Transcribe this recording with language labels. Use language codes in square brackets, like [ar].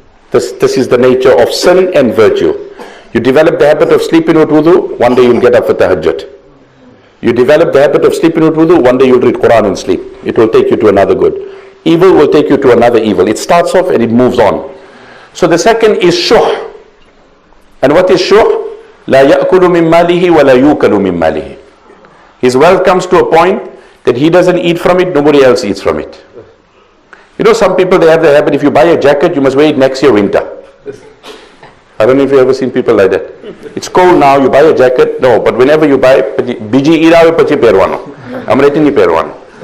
[en] This is the nature of sin and virtue. You develop the habit of sleeping with wudu, one day you'll get up for tahajjud. You develop the habit of sleeping with wudu, one day you'll read Quran and sleep. It will take you to another good. Evil will take you to another evil. It starts off and it moves on. So the second is shuh. And what is shuh? [ar] لا يأكل من ماله ولا يوكل من ماله. [en] His wealth comes to a point that he doesn't eat from it, nobody else eats from it. You know, some people, they have the habit, if you buy a jacket, you must wear it next year winter. I don't know if you've ever seen people like that. It's cold now, you buy a jacket, no, but whenever you buy, [gu] biji ira pachi perwano. Amreti ni perwano.